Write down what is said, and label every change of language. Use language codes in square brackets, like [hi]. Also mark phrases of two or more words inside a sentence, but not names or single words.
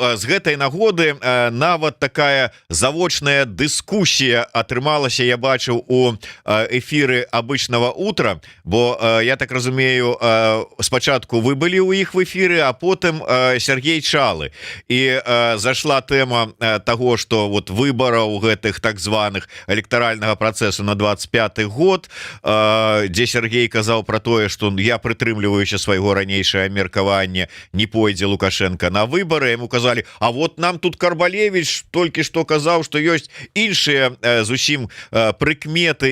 [be] З гэтай нагоды нават такая завочная дыскусія атрымалася, я бачыў у эфіры «Обычного утра», бо я так разумею, спачатку вы былі ў іх в эфіры, а потым Сергей Чалы, і зашла тэма [ru] того, что вот [be] выбараў гэтых так званых электаральнага працэсу на 25 год, дзе Сергей казаў про тое, что я прытрымліваюся свайго ранейшае меркавання, не пойдзе Лукашенко на выборы. [ru] Ему казали, [be] а вот нам тут Карбалевич толькі што казаў, што ёсць іншыя зусім прыкметы і пойдзе.